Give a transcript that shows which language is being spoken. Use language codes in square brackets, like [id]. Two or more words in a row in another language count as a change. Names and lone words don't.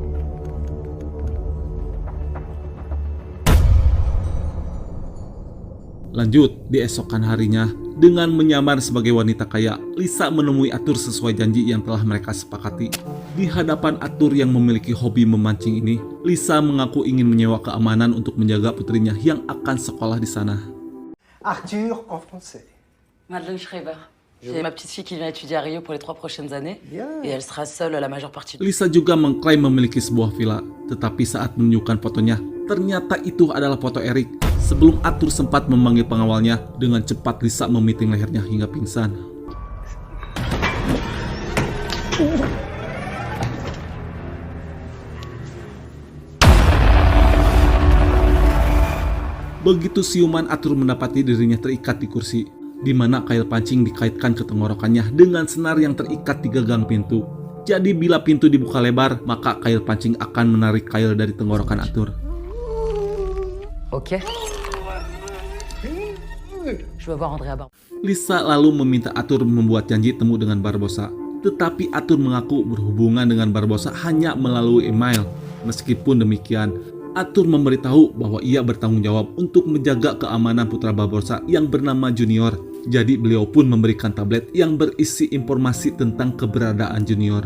[id] Lanjut, di esokan harinya, dengan menyamar sebagai wanita kaya, Lisa menemui Arthur sesuai janji yang telah mereka sepakati. Di hadapan Arthur yang memiliki hobi memancing ini, Lisa mengaku ingin menyewa keamanan untuk menjaga putrinya yang akan sekolah di sana. [fr] Arthur en français. Madeleine Schreiber. C'est ma petite fille qui vient étudier à Rio pour les 3 prochaines années. Et elle sera seule la majeure partie. [id] Lisa juga mengklaim memiliki sebuah villa, tetapi saat menunjukkan fotonya, ternyata itu adalah foto Eric. Sebelum Arthur sempat memanggil pengawalnya, dengan cepat Lisa memiting lehernya hingga pingsan. Begitu siuman, Arthur mendapati dirinya terikat di kursi, di mana kail pancing dikaitkan ke tenggorokannya dengan senar yang terikat di gagang pintu. Jadi bila pintu dibuka lebar, maka kail pancing akan menarik kail dari tenggorokan Arthur. Ok. [fr] Je veux voir Andrea Barbosa. [id] Lisa lalu meminta Arthur membuat janji temu dengan Barbosa. Tetapi Arthur mengaku berhubungan dengan Barbosa hanya melalui email. Meskipun demikian, Arthur memberitahu bahwa ia bertanggung jawab untuk menjaga keamanan putra Barbosa yang bernama Junior. Jadi beliau pun memberikan tablet yang berisi informasi tentang keberadaan Junior.